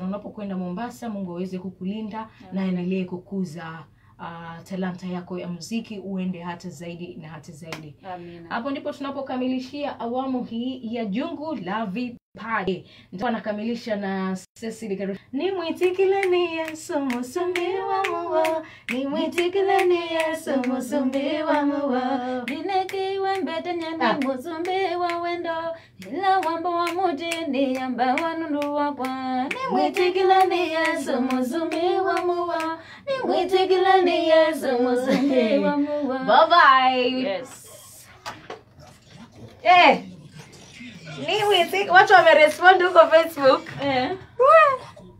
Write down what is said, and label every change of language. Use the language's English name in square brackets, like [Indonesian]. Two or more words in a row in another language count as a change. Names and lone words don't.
[Swahili] Unapokwenda Mombasa, Mungu aweze kukulinda na endelee kukuza talanta yako ya muziki, uende hata zaidi na hata zaidi. Amina. Hapo ndipo tunapokamilishia awamu hii ya Jungu la Vipaji. Ndio nakamilisha na Cecily. [Kamba] Ni Mwitikile ni Yesu musumbi wa muwa, ni Mwitikile ni Yesu musumbi wa muwa, Nineki wembete nyanda musumbi wa wendo, ila wambo wa mujini amba wanundu wakwa. Ni Mwitikile ni Yesu musumbi wa muwa, ni Mwitikile ni Yesu musumbi wa muwa. [English] Bye bye. [Swahili] Yes. Ni Mwitikile, watu wamerespond huko Facebook.